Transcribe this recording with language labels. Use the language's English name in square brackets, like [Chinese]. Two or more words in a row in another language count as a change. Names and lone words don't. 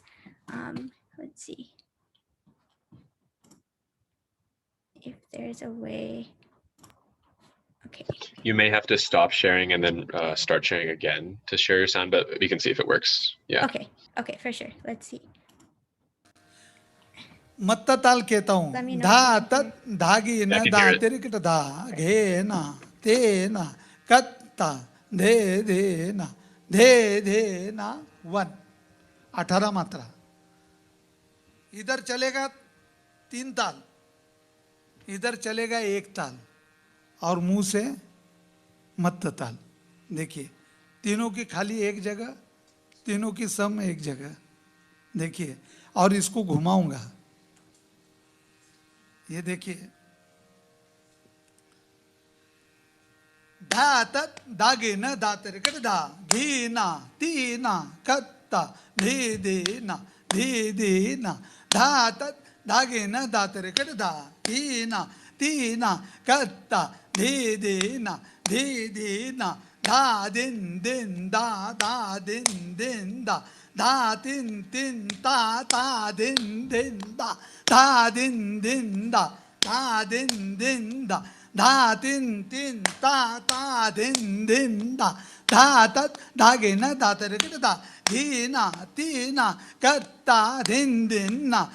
[English] Let's see if there's a way. Okay. You may have to stop sharing and then start sharing again to share your sound, but we can see if it works. Yeah. Okay, for sure. Let's see. [Hindi] मत्ता ताल कहता हूँ धा तत धागी न धा तिरकट धा घे ना ते ना कत्ता धे ना 1 18 मात्रा. इधर चलेगा 3 ताल, इधर चलेगा 1 ताल, और मुंह से मत्ता ताल. देखिए तीनों की खाली एक जगह, तीनों की सम एक जगह. देखिए, और इसको घुमाऊंगा. ये देखिए धा तत धागे न धा तिरकट धा घी ना ती ना कत्ता धे ना धा तत धागे न धा तिरकट धा घी ना ती ना कत्ता धे ना धा दिन दा दिन दा धा तिन ता दिन दा धा दिन दा दिन दा धा तिन ता दिन दा धा तत धागे न धा तिरकट धा घी ना ती ना कत्ता दिन